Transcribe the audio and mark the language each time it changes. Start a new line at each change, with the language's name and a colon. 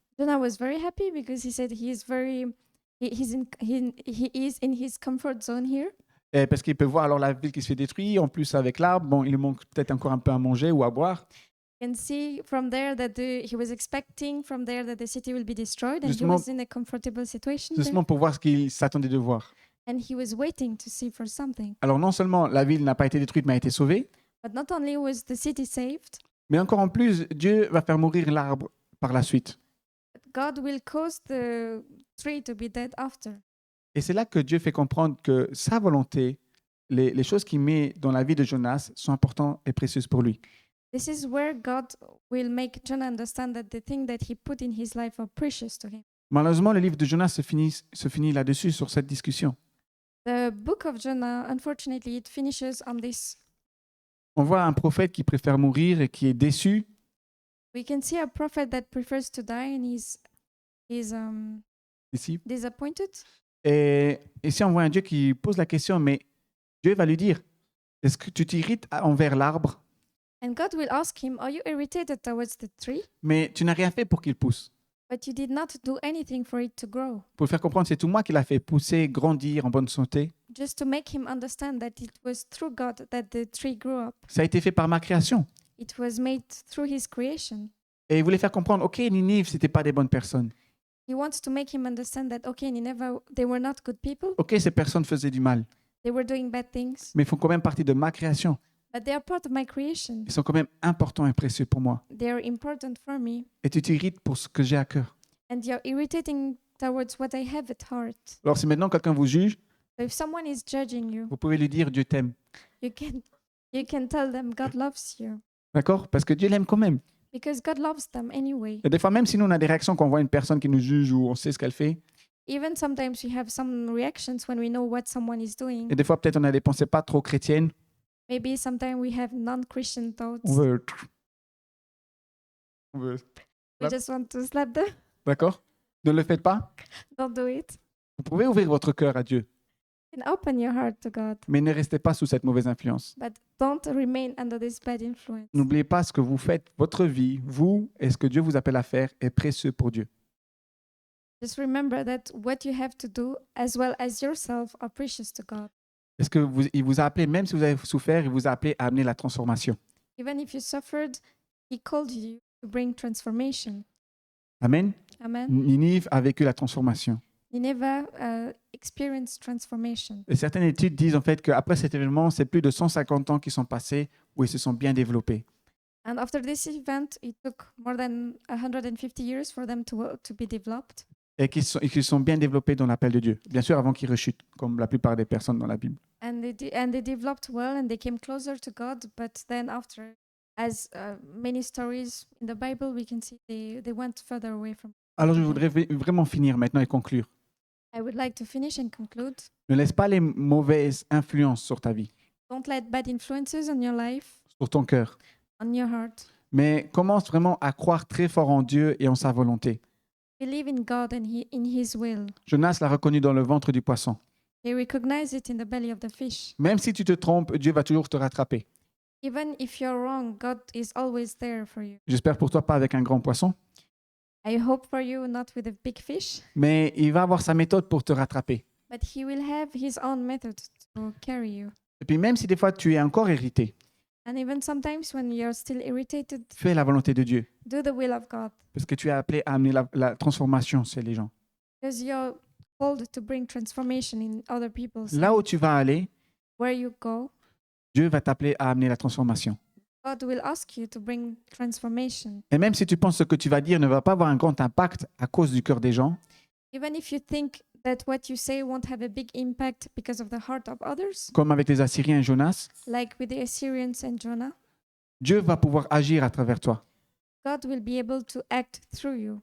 English: Jonah was very happy because he said he is in his comfort zone here.
French: Et parce qu'il peut voir alors la ville qui se fait détruire. En plus, avec l'arbre, bon, il lui manque peut-être encore un peu à manger ou à boire.
English: You can see from there that he was expecting from there that the city will be destroyed, and
French: Justement-
English: he was in a comfortable situation there.
French: Justement pour voir ce qu'il s'attendait de voir.
English: And he was waiting to see for something.
French: Alors non seulement la ville n'a pas été détruite, mais a été sauvée,
English: But not only was the city saved,
French: mais encore en plus, Dieu va faire mourir l'arbre par la suite.
English: but God will cause the tree to be dead after.
French: Et c'est là que Dieu fait comprendre que sa volonté, les choses qu'il met dans la vie de Jonas sont importantes et précieuses pour lui.
English: This is where God will make Jonah understand that the thing that he put in his life are precious to him.
French: Malheureusement, le livre de Jonas se finit là-dessus, sur cette discussion.
English: The book of Jonah, unfortunately, it finishes on this.
French: On voit un prophète qui préfère mourir et qui est déçu.
English: We can see a prophet that prefers to die and he's
French: Ici.
English: disappointed.
French: Et ici, on voit un Dieu qui pose la question, mais Dieu va lui dire, est-ce que tu t'irrites envers l'arbre,
English: And God will ask him, are you irritated towards the tree?
French: mais tu n'as rien fait pour qu'il pousse.
English: But you did not do anything for it to grow.
French: Pour le faire comprendre, c'est tout moi qui l'a fait pousser, grandir en bonne santé.
English: Just to make him understand that it was through God that the tree grew up.
French: Ça a été fait par ma création.
English: It was made through his creation.
French: Et il voulait faire comprendre, ok, Ninive, c'était pas des bonnes personnes.
English: He wants to make him understand that, okay, Nineveh, they were not good people.
French: Ok, ces personnes faisaient du mal,
English: They were doing bad things.
French: mais ils font quand même partie de ma création.
English: But they are part of my creation.
French: Ils sont quand même importants et précieux pour moi.
English: They are important for me.
French: Et tu t'irrites pour ce que j'ai à cœur.
English: And you're irritating towards what I have at heart.
French: Alors si maintenant quelqu'un vous juge,
English: So if someone is judging you,
French: vous pouvez lui dire Dieu t'aime.
English: you can tell them God loves you.
French: D'accord? Parce que Dieu l'aime quand même.
English: Because God loves them anyway.
French: Et des fois, même si nous on a des réactions quand on voit une personne qui nous juge ou on sait ce qu'elle fait,
English: Even sometimes we have some reactions when we know what someone is doing.
French: et des fois peut-être on a des pensées pas trop chrétiennes,
English: Maybe sometimes we have non-Christian thoughts.
French: on veut...
English: We just want to slap them.
French: D'accord? Ne le faites pas.
English: Don't do it.
French: Vous pouvez ouvrir votre cœur à Dieu,
English: And open your heart to God.
French: mais ne restez pas sous cette mauvaise influence.
English: But don't remain under this bad influence.
French: N'oubliez pas ce que vous faites, votre vie, vous, et ce que Dieu vous appelle à faire est précieux pour Dieu.
English: Just remember that what you have to do, as well as yourself, are precious to God.
French: Est-ce que il vous a appelé, même si vous avez souffert, il vous a appelé à amener la transformation.
English: Even if you suffered, He called you to bring transformation.
French: Amen.
English: Amen.
French: Ninive a vécu la transformation.
English: Nineveh experienced transformation.
French: Et certaines études disent en fait qu'après cet événement, c'est plus de 150 ans qui sont passés où ils se sont bien développés.
English: And after this event, it took more than 150 years for them to be developed.
French: Et qu'ils sont bien développés dans l'appel de Dieu. Bien sûr, avant qu'ils rechutent, comme la plupart des personnes dans la Bible.
English: And they developed well and they came closer to God. But then after, as many stories in the Bible, we can see they went further away from.
French: Alors je voudrais vraiment finir maintenant et conclure.
English: I would like to finish and conclude.
French: Ne laisse pas les mauvaises influences sur ta vie,
English: Don't let bad influences on your life,
French: sur ton cœur.
English: on your heart.
French: Mais commence vraiment à croire très fort en Dieu et en sa volonté.
English: Believe in God and in His will.
French: Jonas l'a reconnu dans le ventre du poisson.
English: He recognized it in the belly of the fish.
French: Même si tu te trompes, Dieu va toujours te rattraper.
English: Even if you're wrong, God is always there for you.
French: J'espère pour toi pas avec un grand poisson,
English: I hope for you not with a big fish,
French: mais il va avoir sa méthode pour te rattraper.
English: but He will have His own method to carry you.
French: Et puis même si des fois tu es encore irrité,
English: And even sometimes when you're still irritated,
French: fais la volonté de Dieu.
English: do the will of God,
French: Parce que tu es appelé à amener la transformation chez les gens.
English: because you're called to bring transformation in other people's
French: Là où
English: lives.
French: tu vas aller,
English: Where you go,
French: Dieu va t'appeler à amener la transformation.
English: God will ask you to bring transformation.
French: Et même si tu penses que ce que tu vas dire ne va pas avoir un grand impact à cause du cœur des gens,
English: Even if you think that what you say won't have a big impact because of the heart of others,
French: comme avec les Assyriens et Jonas,
English: like with the Assyrians and Jonah,
French: Dieu va pouvoir agir à travers toi.
English: God will be able to act through you.